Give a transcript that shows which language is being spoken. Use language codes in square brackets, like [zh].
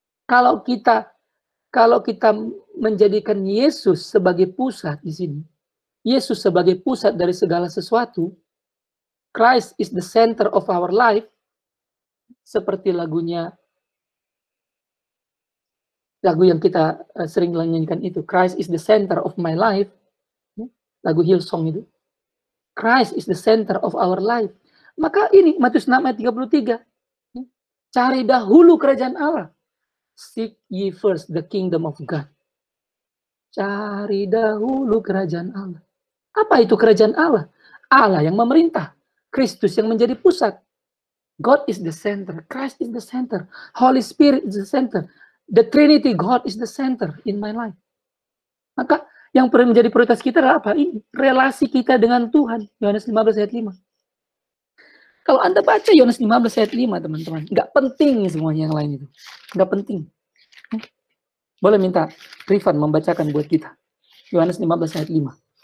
[id] Kalau kita menjadikan Yesus sebagai pusat di sini, Yesus sebagai pusat dari segala sesuatu, [en] Christ is the center of our life, [id] seperti lagu yang kita sering nyanyikan itu, [en] Christ is the center of my life, [id] lagu Hillsong itu. [en] Christ is the center of our life. [id] Maka ini Matius 6 ayat 33. Cari dahulu kerajaan Allah. [en] Seek ye first the kingdom of God. [id] Cari dahulu kerajaan Allah. Apa itu kerajaan Allah? Allah yang memerintah. Kristus yang menjadi pusat. [en] God is the center. Christ is the center. Holy Spirit is the center. The Trinity God is the center in my life. [id] Maka yang perlu menjadi prioritas kita adalah apa? Ini relasi kita dengan Tuhan. Yohanes 15 ayat 5. Kalau Anda baca Yohanes 15 ayat 5, teman-teman, nggak penting semuanya yang lain itu. Nggak penting. Boleh minta Rifan membacakan buat kita. Yohanes 15 ayat 5.